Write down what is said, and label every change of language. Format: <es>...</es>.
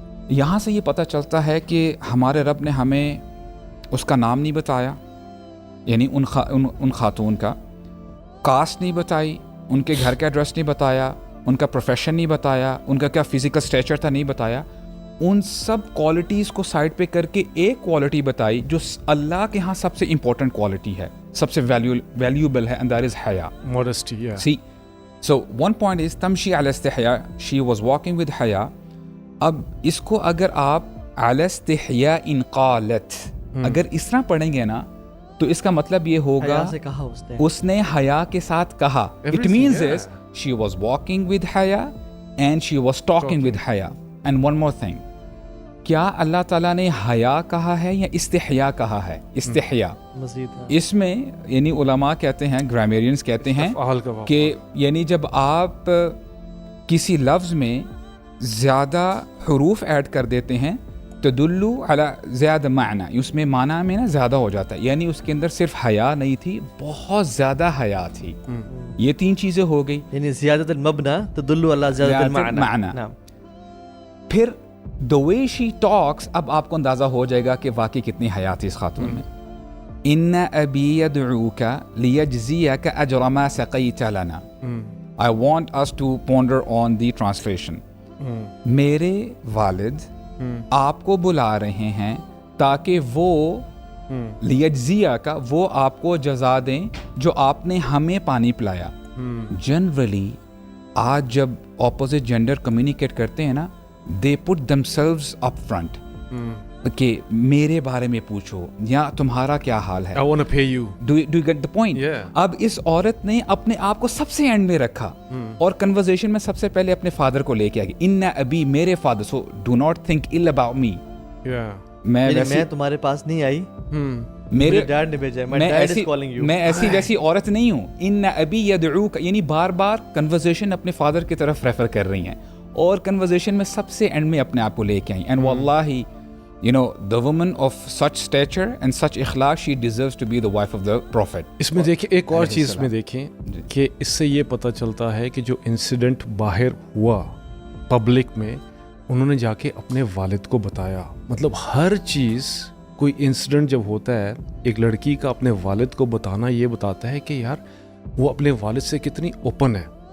<ur>یہاں سے یہ پتہ چلتا ہے کہ ہمارے رب نے ہمیں اس کا نام نہیں بتایا, یعنی ان خاتون کا کاسٹ نہیں بتائی, ان کے گھر کا ایڈریس نہیں بتایا, ان کا پروفیشن نہیں بتایا, ان کا کیا فزیکل اسٹیچر تھا نہیں بتایا. ان سب کوالٹیز کو سائڈ پہ کر کے ایک کوالٹی بتائی جو اللہ کے ہاں سب سے امپورٹنٹ کوالٹی ہے, سب سے ویلیوبل ہے,</ur> <en>and that is</en> <ur>حیا,</ur> <en>modesty. See, so one point is</en> <ar>تمشی علی استحیاء,</ar> <en>she was walking with حیا.</en> <ur>اب اس کو اگر آپ</ur> <ar>علی استحیاء ان قالت</ar> <ur>اگر اس طرح پڑھیں گے نا تو اس کا مطلب یہ ہوگا اس نے حیا کے ساتھ کہا.</ur> <en>It means is she was walking with حیا and she was talking with حیا. And one more thing,</en> <ur>کیا اللہ تعالیٰ نے حیا کہا ہے یا استحیا کہا ہے؟ استحیا. اس میں یعنی علماء کہتے ہیں, گرامیرینز کہتے ہیں کہ یعنی جب آپ کسی لفظ میں زیادہ حروف ایڈ کر دیتے ہیں</ur> <ar>تدلو علی زیادہ معنی,</ar> <ur>اس میں معنی میں نا زیادہ ہو جاتا ہے, یعنی اس کے اندر صرف حیا نہیں تھی, بہت زیادہ حیا تھی. یہ تین چیزیں ہو گئی,</ur> <ar>یعنی زیادت المبنی تدلو علی زیادت المعنی.</ar> <ur>پھر</ur> <en>the way she talks,</en> <ur>اب آپ کو اندازہ ہو جائے گا کہ واقعی کتنی حیا تھی اس خاتون میں.</ur> <ar>ان ابی یدعوک لیجزیک اجر ما سقیت لنا.</ar> <en>I want us to ponder on the translation.</en> <ur>میرے والد آپ کو بلا رہے ہیں تاکہ وہ لیجزیہ کا وہ آپ کو جزا دیں جو آپ نے ہمیں پانی پلایا. جنرلی آج جب اپوزٹ جینڈر کمیونیکیٹ کرتے ہیں نا,</ur> <en>they put themselves up front</en> <ur>کہ میرے بارے میں پوچھو یا تمہارا کیا حال ہے.</ur> <en>I want to pay you. Do you get the point? Yeah.</en> <ur>اب اس عورت نے اپنے آپ کو سب سے اینڈ میں رکھا اور کنورزیشن میں سب سے پہلے اپنے فادر کو لے کے آ گئی.</ur> <en>ان ابھی میرے father, so do not think ill about me.</en> <ur>میں تمہارے پاس نہیں آئی, میرے ڈیڈ نے بھیجا ہے,</ur> <en>my dad is calling you.</en> <ur>میں ایسی ویسی عورت نہیں ہوں. ان ابھی یدعوک, یعنی بار بار کنورزیشن اپنے فادر کی طرف ریفر کر رہی ہیں اور کنورزیشن میں سب سے اینڈ میں اپنے آپ کو لے کے آئیں.</ur> <en>And واللہ you know, the woman of such stature and such اخلاق, she deserves to be the wife of the prophet.</en> <ur>اس میں دیکھیں ایک اور چیز میں دیکھیں کہ اس سے یہ پتہ چلتا ہے کہ جو انسیڈنٹ باہر ہوا پبلک میں, انہوں نے جا کے اپنے والد کو بتایا. مطلب ہر چیز, کوئی انسیڈنٹ جب ہوتا ہے, ایک لڑکی کا اپنے والد کو بتانا یہ بتاتا ہے کہ یار وہ اپنے والد سے کتنی اوپن ہے.</ur>